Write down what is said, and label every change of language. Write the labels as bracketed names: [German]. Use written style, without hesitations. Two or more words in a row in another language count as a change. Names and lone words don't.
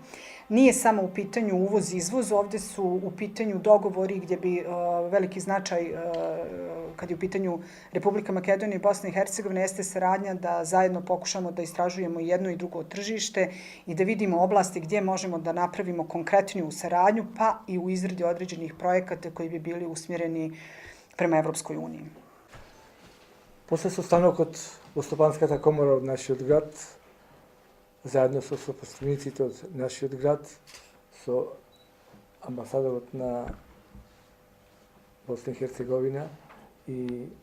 [Bosnian] Nije samo u pitanju uvoz i izvoz, ovdje su u pitanju dogovori gdje bi veliki značaj, kad je u pitanju Republika Makedonija i Bosna i Hercegovina, jeste saradnja da zajedno pokušamo da istražujemo jedno i drugo tržište i da vidimo oblasti gdje možemo da napravimo konkretniju saradnju, pa i u izradi određenih projekata koji bi bili usmjereni prema Европској унiji. [Macedonian] После состанокот во Стопанската комора од нашиот град, заедно со сопоставниците од нашиот град, со амбасадорот на Босна и Херцеговина и